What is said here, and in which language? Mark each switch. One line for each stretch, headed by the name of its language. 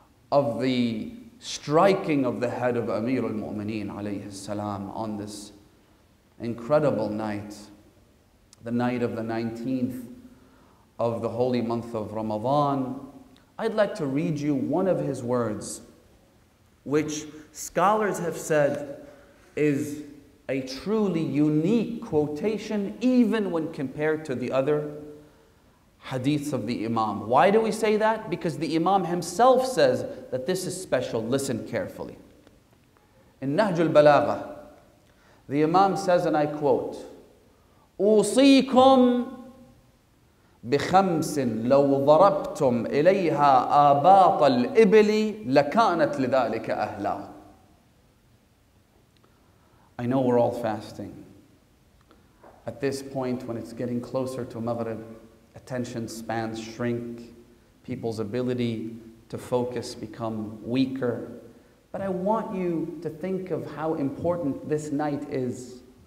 English: of the striking of the head of Amir al-Mu'mineen alayhi salam on this incredible night, the night of the 19th of the holy month of Ramadan, I'd like to read you one of his words, which scholars have said is a truly unique quotation even when compared to the other hadiths of the Imam. Why do we say that? Because the Imam himself says that this is special. Listen carefully. In Nahj al-Balagha, the Imam says, and I quote,
Arabic: أوصيكم بخمس لو ضربتم إليها آباط الإبل لكانت لذلك أهلا.
English: I know we're all fasting. At this point, when it's getting closer to Maghrib, attention spans shrink, people's ability to focus become weaker. But I want you to think of how important this night is.